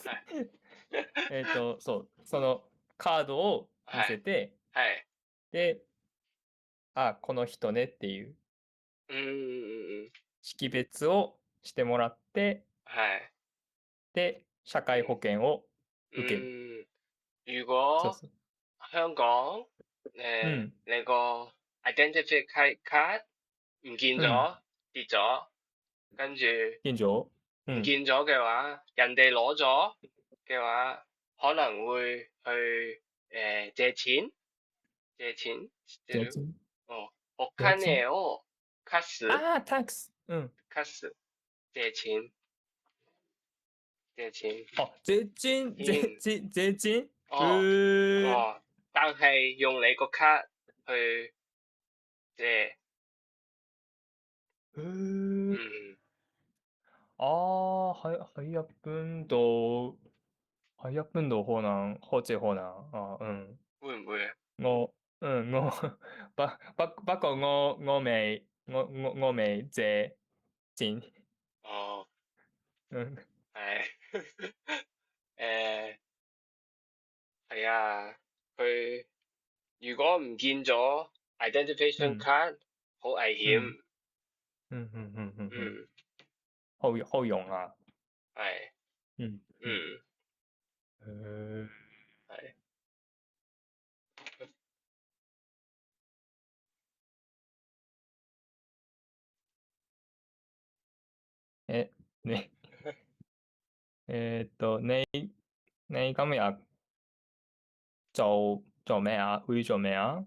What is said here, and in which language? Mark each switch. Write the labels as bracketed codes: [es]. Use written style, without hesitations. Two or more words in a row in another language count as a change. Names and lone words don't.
[ja] そう、そのカードを見せて、で、この人ねっていう識別をしてもらって、で、社会保険を受ける。 [yue] 如果 [ja] そう。 [yue] 香港你個 [en] identity card [yue] 唔見咗，跌咗，跟住唔見咗嘅話，人哋攞咗嘅話，可能會去借錢，借錢。 [ja] お金を貸す。 tax。貸す。 [yue] 借錢。借錢。借錢。但係用你個卡去借。喺一般度可能，會唔會啊？不過我未借錢。係係啊，佢如果唔見咗 [en] identification card， [yue] 好危險。好用啊。係。係。你今日做咩啊？會做咩啊？